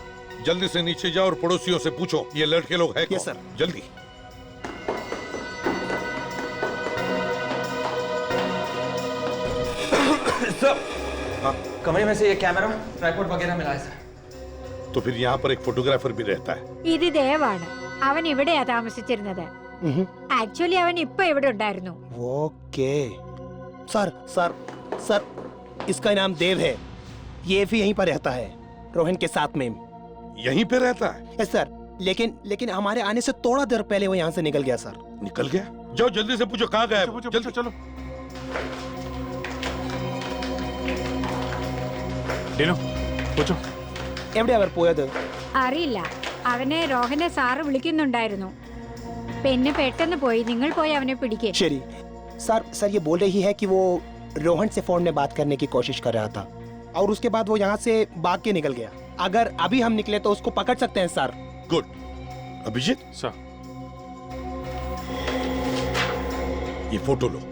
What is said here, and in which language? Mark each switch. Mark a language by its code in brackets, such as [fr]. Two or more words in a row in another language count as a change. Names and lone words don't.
[hi] जल्दी से नीचे जाओ और पड़ोसियों से पूछो ये लड़के लोग हैं कौन? सर। जल्दी। सर, कमरे में से ये [en] camera tripod [hi] वगैरह मिला है सर। तो फिर यहाँ पर एक फोटोग्राफर भी रहता है। [ml] ഇത് ദേവാണ്. അവൻ ഇവിടെയാ താമസിച്ചിരുന്നത്. ആക്ച്വലി അവൻ ഇപ്പൊ ഇവിടെ ഉണ്ടായിരുന്നു. [hi] ओके सर सर सर, इसका नाम देव है। ये भी यहीं पर रहता है रोहन के साथ में। यहीं पे रहता है? यस सर, लेकिन हमारे आने से थोड़ा देर पहले वो यहाँ से निकल गया सर। निकल गया? जाओ जल्दी से पूछो कहाँ गया है? जल्दी चलो। डीनो पूछो। [ml] എവിടെ അവർ പോയത്? അറിയില്ല. അവനെ രോഹനെ സാറ് വിളിക്കുന്നുണ്ടായിരുന്നു. പിന്നെ പെട്ടെന്ന് പോയി. നിങ്ങൾ പോയി അവനെ പിടിക്കേ. [hi] शरी सर, सर ये बोल रही है कि वो रोहन से फोन में बात करने की कोशिश कर रहा था और उसके बाद वो यहाँ से भाग के निकल गया। अगर अभी हम निकले तो उसको पकड़ सकते हैं सर। गुड। अभिजीत सर, ये फोटो लो।